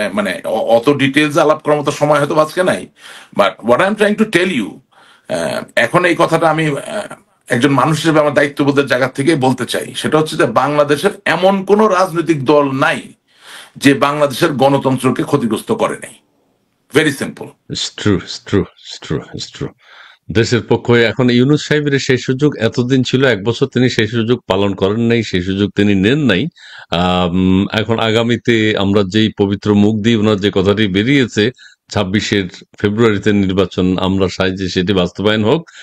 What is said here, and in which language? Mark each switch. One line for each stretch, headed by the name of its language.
Bangla: মানে অত ডিটেলস আলাপ করার মতো সময় হয়তো আজকে নাই,
English: but what I am trying to tell you,
Bangla: এখন এই কথাটা আমি একজন মানুষ হিসেবে আমার দায়িত্ববোধের জায়গা থেকে বলতে চাই। সেটা হচ্ছে যে বাংলাদেশের এমন কোন রাজনৈতিক দল নাই যে বাংলাদেশের গণতন্ত্রকে ক্ষতিগ্রস্ত করে নাই।
English: Very simple. It's true, it's true, it's true, it's true.
Bangla: দেশের পক্ষে এখন ইউনূস সাহেবের সেই সুযোগ এতদিন ছিল, 1 বছর তিনি সেই সুযোগ পালন করেন নাই, সেই সুযোগ তিনি নেন নাই। এখন আগামীতে আমরা যেই পবিত্র মুখ দিয়ে ওনার যে কথাটি বেরিয়েছে, 26 ফেব্রুয়ারিতে নির্বাচন আমরা চাই যে সেটি বাস্তবায়ন হোক।